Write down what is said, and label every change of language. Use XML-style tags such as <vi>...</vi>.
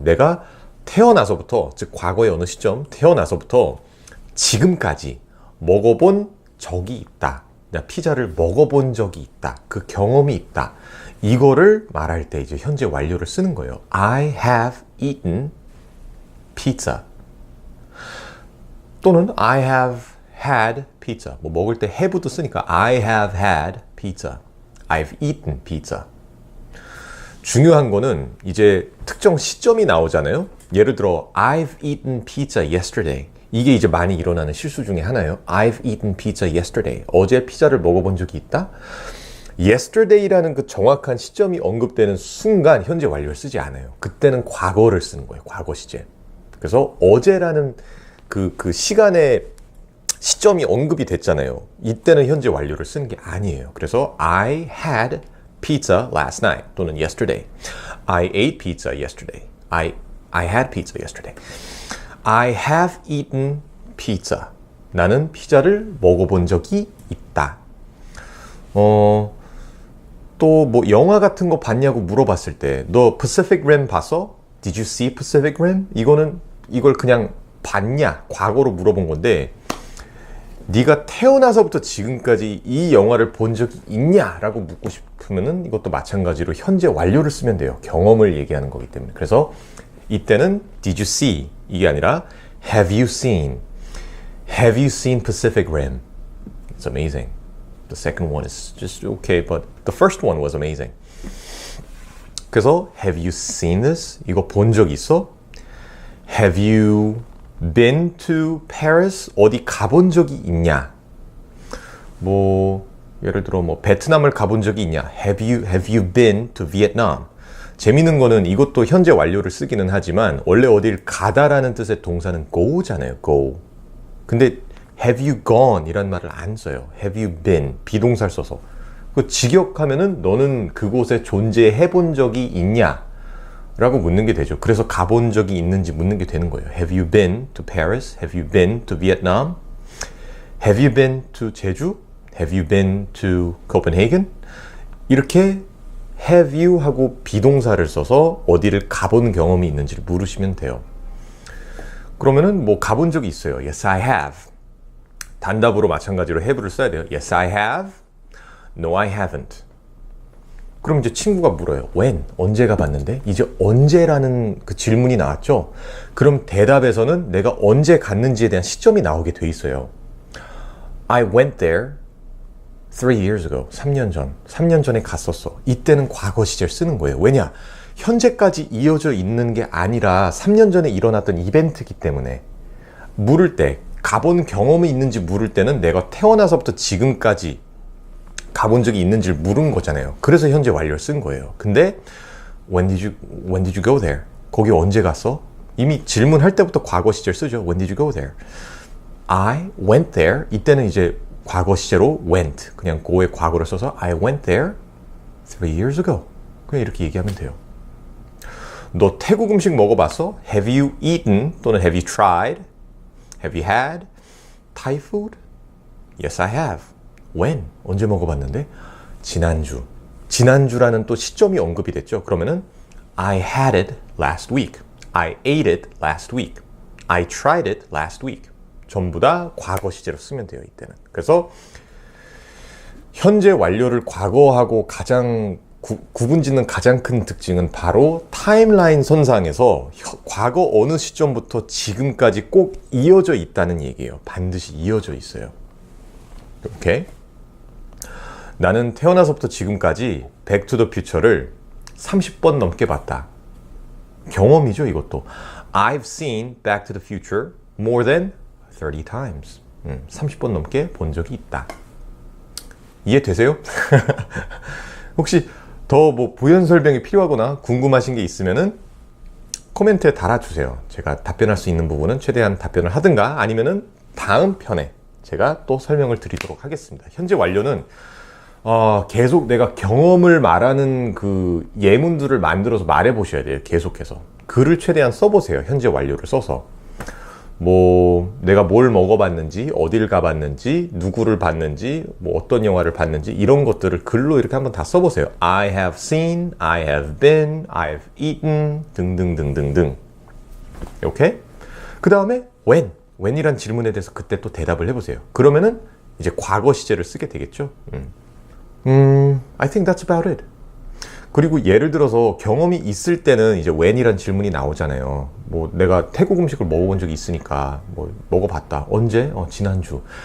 <ko>내가 태어나서부터, 즉 과거의 어느 시점, 태어나서부터 지금까지 먹어본 적이 있다. 나 피자를 먹어본 적이 있다. 그 경험이 있다. 이거를 말할 때 이제 현재 완료를 쓰는 거예요.</ko> <en>I have eaten pizza.</en> <ko>또는</ko> <en>I have had pizza.</en> <ko>뭐 먹을 때 have도 쓰니까</ko> <en>I have had pizza. I've eaten pizza.</en> <ko>중요한 거는 이제 특정 시점이 나오잖아요. 예를 들어</ko> <en>I've eaten pizza yesterday.</en> <ko>이게 이제 많이 일어나는 실수 중에 하나예요.</ko> <en>I've eaten pizza yesterday.</en> <ko>어제 피자를 먹어본 적이 있다. yesterday라는 그 정확한 시점이 언급되는 순간 현재 완료를 쓰지 않아요. 그때는 과거를 쓰는 거예요. 과거 시제. 그래서 어제라는 그 시간의 시점이 언급이 됐잖아요. 이때는 현재 완료를 쓰는 게 아니에요. 그래서</ko> <en>I had pizza last night 또는 yesterday. I ate pizza yesterday. I had pizza yesterday. I have eaten pizza.</en> <ko>나는 피자를 먹어본 적이 있다. 또 뭐 영화 같은 거 봤냐고 물어봤을 때 너 Pacific Rim 봤어?</ko> <en>Did you see Pacific Rim?</en> <ko>이걸 그냥 봤냐? 과거로 물어본 건데 네가 태어나서부터 지금까지 이 영화를 본 적이 있냐? 라고 묻고 싶으면은 이것도 마찬가지로 현재 완료를 쓰면 돼요. 경험을 얘기하는 거기 때문에. 그래서 이때는</ko> <en>Did you see?</en> <ko>이게 아니라</ko> <en>Have you seen? Have you seen Pacific Rim? It's amazing. The second one is just okay, but the first one was amazing.</en> <ko>그래서</ko> <en>Have you seen this?</en> <ko>이거 본 적 있어?</ko> <en>Have you been to Paris?</en> <ko>어디 가본 적이 있냐? 뭐 예를 들어 뭐 베트남을 가본 적이 있냐?</ko> <en>Have you been to Vietnam?</en> <ko>재밌는 거는 이것도 현재 완료를 쓰기는 하지만 원래 어딜 가다라는 뜻의 동사는 go잖아요. go. 근데</ko> <en>have you gone</en> <ko>이란 말을 안 써요. have you been 비동사를 써서. 그 직역하면은 너는 그곳에 존재해 본 적이 있냐? 라고 묻는 게 되죠. 그래서 가본 적이 있는지 묻는 게 되는 거예요.</ko> <en>Have you been to Paris? Have you been to Vietnam? Have you been to 제주? Have you been to Copenhagen?</en> <ko>이렇게 have you 하고 비동사를 써서 어디를 가본 경험이 있는지를 물으시면 돼요. 그러면은 뭐 가본 적이 있어요.</ko> <en>Yes, I have.</en> <ko>단답으로 마찬가지로 have를 써야 돼요.</ko> <en>Yes, I have. No, I haven't.</en> <ko>그럼 이제 친구가 물어요. When? 언제 가봤는데? 이제 언제라는 그 질문이 나왔죠? 그럼 대답에서는 내가 언제 갔는지에 대한 시점이 나오게 돼 있어요.</ko> <en>I went there 3 years ago.</en> <ko>3년 전. 3년 전에 갔었어. 이때는 과거 시제를 쓰는 거예요. 왜냐? 현재까지 이어져 있는 게 아니라 3년 전에 일어났던 이벤트이기 때문에 물을 때, 가본 경험이 있는지 물을 때는 내가 태어나서부터 지금까지 가본 적이 있는지를 물은 거잖아요. 그래서 현재 완료를 쓴 거예요. 근데</ko> <en>when did you go there?</en> <ko>거기 언제 갔어? 이미 질문할 때부터 과거 시제를 쓰죠.</ko> <en>When did you go there? I went there.</en> <ko>이때는 이제 과거 시제로 went. 그냥 go의 과거를 써서</ko> <en>I went there 3 years ago.</en> <ko>그냥 이렇게 얘기하면 돼요. 너 태국 음식 먹어봤어?</ko> <en>Have you eaten</en> <ko>또는</ko> <en>have you tried? Have you had Thai food? Yes, I have. When?</en> <ko>언제 먹어봤는데? 지난주. 지난주라는 또 시점이 언급이 됐죠. 그러면은</ko> <en>I had it last week. I ate it last week. I tried it last week.</en> <ko>전부 다 과거 시제로 쓰면 돼요, 이때는. 그래서 현재 완료를 과거하고 가장 구분짓는 가장 큰 특징은 바로 타임라인 선상에서 과거 어느 시점부터 지금까지 꼭 이어져 있다는 얘기예요. 반드시 이어져 있어요. 오케이? 나는 태어나서부터 지금까지 Back to the Future를 30번 넘게 봤다. 경험이죠, 이것도.</ko> <en>I've seen Back to the Future more than 30 times.</en> <ko>30번 넘게 본 적이 있다. 이해되세요? 혹시 더 뭐 부연 설명이 필요하거나 궁금하신 게 있으면은 코멘트에 달아주세요. 제가 답변할 수 있는 부분은 최대한 답변을 하든가 아니면은 다음 편에 제가 또 설명을 드리도록 하겠습니다. 현재 완료는 계속 내가 경험을 말하는 그 예문들을 만들어서 말해 보셔야 돼요. 계속해서 글을 최대한 써보세요. 현재 완료를 써서 뭐 내가 뭘 먹어봤는지, 어딜 가봤는지, 누구를 봤는지, 뭐 어떤 영화를 봤는지 이런 것들을 글로 이렇게 한번 다 써보세요.</ko> <en>I have seen, I have been, I've eaten</en> <ko>등등등등등. 오케이? 그 다음에 when이란 질문에 대해서 그때 또 대답을 해보세요. 그러면은 이제 과거 시제를 쓰게 되겠죠.</ko> <en>I think that's about it.</en> <ko>그리고 예를 들어서 경험이 있을 때는 이제 when이란 질문이 나오잖아요. 뭐 내가 태국 음식을 먹어본 적이 있으니까 뭐 먹어봤다. 언제? 지난주.</ko>